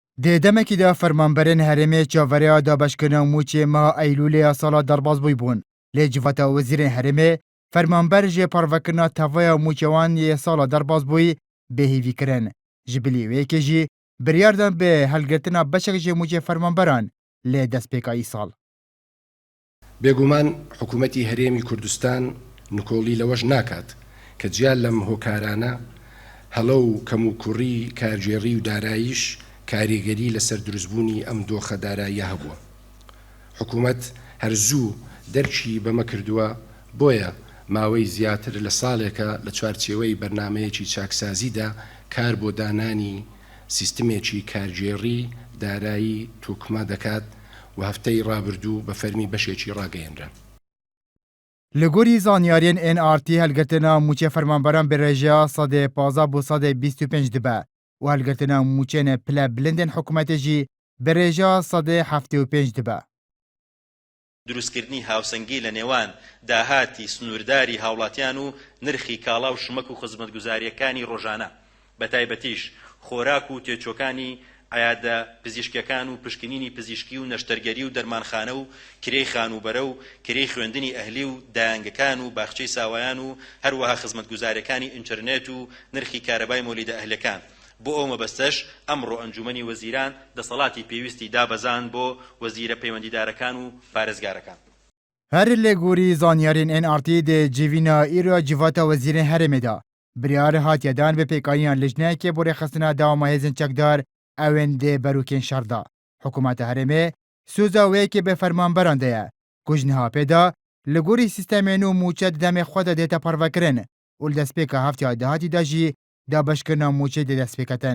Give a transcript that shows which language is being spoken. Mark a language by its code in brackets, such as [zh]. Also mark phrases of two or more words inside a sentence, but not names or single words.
[ku] Di demekî de fermanberên herêmê çavereya dabeşkirina Mûçê meha Eylûlê sala derbasbûyî bûn. Lê civata wezîrên herêmê, fermanber ji parvekirina tevaya Mûçê wan yê sala derbasbûyî bêhîvî kirin. Ji bilî wê jî biryar dan bi helgirtina beşek ji Mûçê fermanberan lê destpêka îsal. [ckb] بێگومان حکوومەتی هەرێمی کوردستان نکۆڵی لەوەش ناکات کە جیال لەم هۆکارانە هەڵە و کەموکوڕی کارژێڕی و داراییش کاریگەری لەسەر دروستبوونی ئەم دۆخە داراییە هەبووە. حکوومەت هەرزوو دەرچی بەمە کردووە، بۆیە ماوەی زیاتر لە ساڵێکە لە چوارچێوەی بەرنامەیەکی چاکسازیدا کار بۆ دانانی سیستمێکی کارژێڕی دارایی توکمە دەکات و هەفتەی ڕابردوو بە فەرمی بەشێکی ڕاگەیەنرا. [ku] Li gorî zanyariyên NRT helgirtina Mûçê fermanberan bi rêjeya sedê 15 bû sedê 25 dibe û helgirtina mûçeyên pile bilindên hikûmetê jî bi rêjeya sedê 75 dibe. [ckb] دروستکردنی هاوسەنگی لە نێوان داهاتی سنوورداری هاوڵاتیان و نرخی کاڵا و شمەک و خزمەتگوزاریەکانی ڕۆژانە، بە تایبەتیش خۆراک و تێچۆکانی عیادە پزیشکیەکان و پشکنینی پزیشکی و نەشتەرگەری و دەرمانخانە و کرێی خانوبەرە و کرێی خوێندنی ئەهلی و دایانگەکان و باخچەی ساوایان و هەروەها خزمەتگوزاریەکانی ئینتەرنێت و نرخی کارەبای مۆلیدە ئەهلەکان. بۆ ئەو مەبەستەش ئەمڕۆ ئەنجومەنی وەزیران دەسەڵاتی پێویستی دابەزاند بۆ وەزیرە پەیوەندیدارەکان و پارێزگارەکان. [ku] هەر لێ گۆری زانیارین NRT دê civîna îro civata wezîrên herêmê da. Biryar hatiye dan bi pêkaniyan lijneyekê bo rêxistina dawama hêzên çekdar ewên dê berûkên şer da. Hikûmeta herêmê sûza wêkê bi fermanberan de ye. Ku ji niha pêda li gorî sîstemên nû Mûçe di demê xwe de dête parvekirin û li destpêka hefteya dehatî de jî dabeşkirina Mûçê dê destpêketin.